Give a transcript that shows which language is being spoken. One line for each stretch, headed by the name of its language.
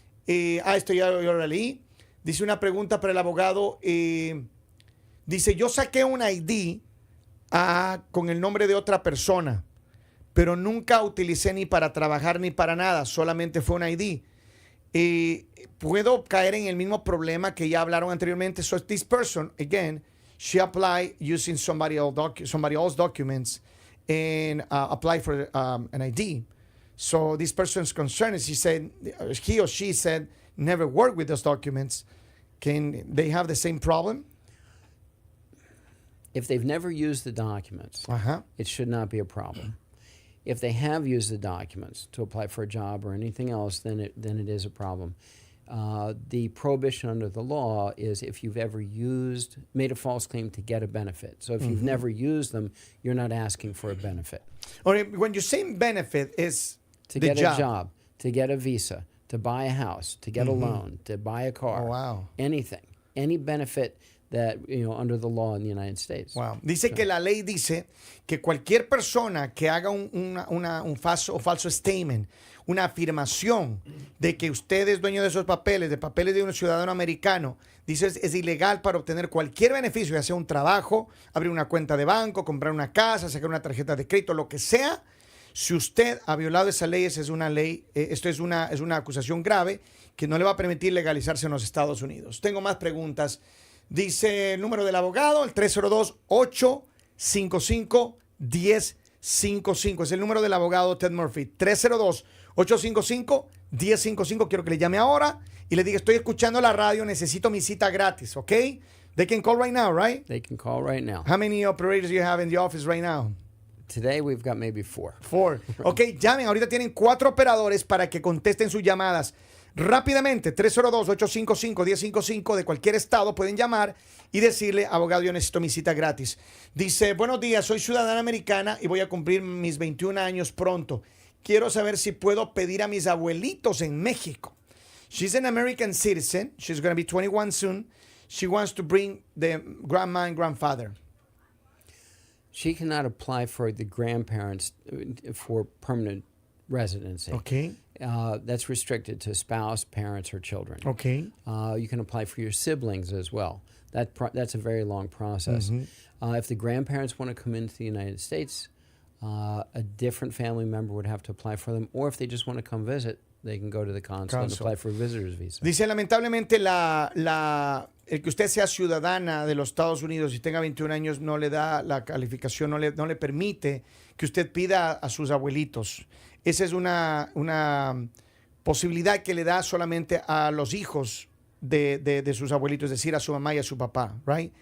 Spanish: Esto ya yo lo leí. Dice una pregunta para el abogado. Dice, yo saqué un ID con el nombre de otra persona, pero nunca utilicé ni para trabajar ni para nada. Solamente fue un ID. ¿Puedo caer en el mismo problema que ya hablaron anteriormente?
English: So this person, again, she applied using somebody else's documents and applied for an ID. So this person's concern is he or she said, never worked with those documents. Can they have the same problem? If they've never used the documents, it should not be a problem. If they have used the documents to apply for a job or anything else, then it is a problem. The prohibition under the law is if you've ever made a false claim to get a benefit. So if you've never used them, you're not asking for a benefit. Or when you say benefit, is to get a job, to get a visa, to buy a house, to get a loan, to buy a car. Oh, wow. Anything, any benefit that under the law in the United States. Wow.
Spanish: Dice que la ley dice que cualquier persona que haga un falso statement, una afirmación de que usted es dueño de esos papeles, de papeles de un ciudadano americano, dice es ilegal para obtener cualquier beneficio, ya sea un trabajo, abrir una cuenta de banco, comprar una casa, sacar una tarjeta de crédito, lo que sea. Si usted ha violado esa ley, esa es una ley, esto es una acusación grave que no le va a permitir legalizarse en los Estados Unidos. Tengo más preguntas. Dice el número del abogado, el 302-855-1055. Es el número del abogado Ted Murphy. 302-855-1055. Quiero que le llame ahora y le diga, estoy escuchando la radio, necesito mi cita gratis, ¿ok?
English: They can call right now, right? They can call right now. How many operators do you have in the office right now? Today we've got maybe 4.
Spanish: 4. Ok, llamen. Ahorita tienen 4 operadores para que contesten sus llamadas. Rápidamente, 302-855-1055 de cualquier estado pueden llamar y decirle, abogado, yo necesito mi cita gratis. Dice, buenos días, soy ciudadana americana y voy a cumplir mis 21 años pronto. Quiero saber si puedo pedir a mis abuelitos en México.
English: She's an American citizen. She's going to be 21 soon. She wants to bring the grandma and grandfather. She cannot apply for the grandparents for permanent residency. Okay. That's restricted to spouse, parents, or children. Okay. You can apply for your siblings as well. That's a very long process. If the grandparents want to come into the United States, a different family member would have to apply for them, or if they just want to come visit, they can go to the consulate and apply for a visitor's visa.
Spanish: Dice, lamentablemente, el que usted sea ciudadana de los Estados Unidos y tenga 21 años no le da la calificación, no le permite que usted pida a sus abuelitos. Esa es una posibilidad que le da solamente a los hijos de sus abuelitos, es decir, a su mamá y a su papá, right?